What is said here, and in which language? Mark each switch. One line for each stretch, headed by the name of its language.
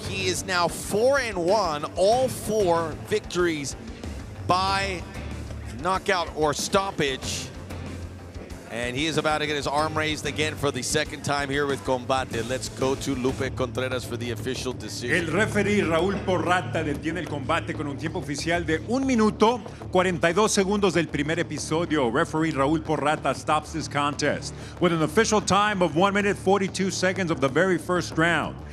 English: He is now 4-1, all 4 victories by knockout or stoppage. And he is about to get his arm raised again for the 2nd time here with Combate. Let's go to Lupe Contreras for the official decision.
Spanish: El referee Raúl Porrata detiene el combate con un tiempo oficial de 1 minuto 42 segundos del primer episodio.
English: Referee Raúl Porrata stops this contest with an official time of 1 minute 42 seconds of the very first round.